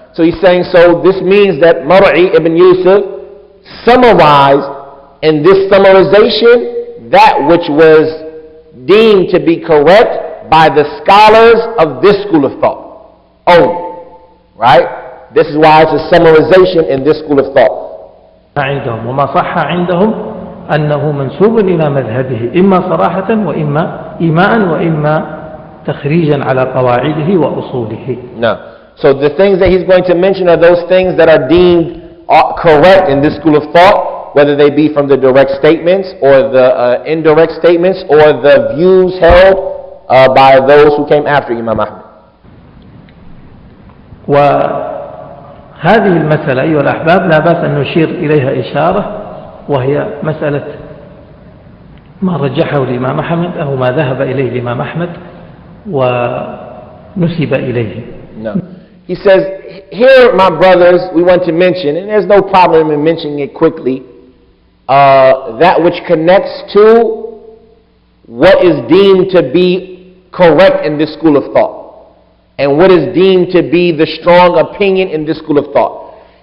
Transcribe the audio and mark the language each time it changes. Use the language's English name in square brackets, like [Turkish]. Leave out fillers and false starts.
[English] So he's saying, so this means that Mar'i ibn Yusuf summarized in this summarization that which was deemed to be correct by the scholars of this school of thought only. Right? This is why it's a summarization in this school of thought. [Arabic] عندهم وما صح عندهم أنه منسوب إلى مذهبه إما صراحة وإما إيماء وإما تخريجا على قواعده وأصوله. [English] No. So the things that he's going to mention are those things that are deemed correct in this school of thought, whether they be from the direct statements or the indirect statements or the views held by those who came after Imam Ahmad. [Arabic] هذه المسألة أيها الأحباب لا بأس أن نشير إليها إشارة، وهي مسألة ما رجحه الإمام أحمد أو ما ذهب إليه الإمام أحمد ونسب إليه. [English] No. He says, here my brothers, we want to mention, and there's no problem in mentioning it quickly, that which connects to what is deemed to be correct in this school of thought. And what is deemed to be the strong opinion in this school of thought.